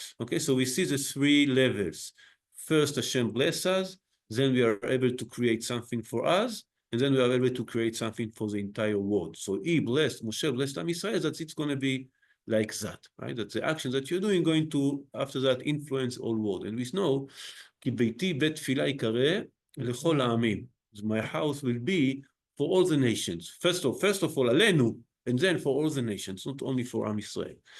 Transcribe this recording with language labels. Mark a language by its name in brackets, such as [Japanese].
[English] Okay, so we see the three levels. First, Hashem bless us, then we are able to create something for us, and then we are able to create something for the entire world. So he blessed, Moshe blessed Am Yisrael, that it's going to be like that, right? That the action that you're doing going to, after that, influence all world. [Hebrew] And we know, כי ביתי בית תפילה יקרא לכל העמים. [English] My house will be for all the nations. First of all, עלינו, and then for all the nations, not only for Am Yisrael.